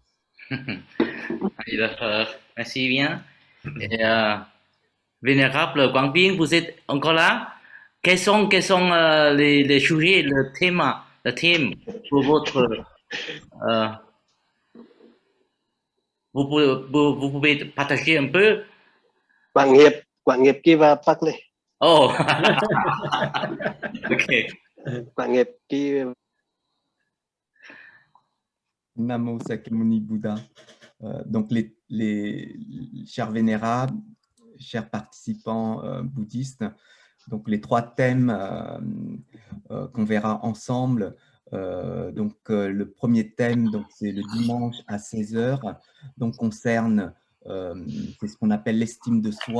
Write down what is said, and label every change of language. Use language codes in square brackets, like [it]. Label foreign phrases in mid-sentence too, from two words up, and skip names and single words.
[fr] Merci bien. Et, Vénérable Quang Vinh, vous êtes encore là? Quels sont les sujets, le thème pour votre... euh, vous pouvez partager un peu? Quảng nghiệp Kiva Pakle. Oh, ok. Quảng nghiệp Kiva. [pi] Namo Sakyamuni Bouddha. [fr] Donc, les chers vénérables, chers participants bouddhistes, donc les 3 thèmes qu'on verra ensemble. Le premier thème, c'est le dimanche à 16h, donc concerne, c'est ce qu'on appelle l'estime de soi.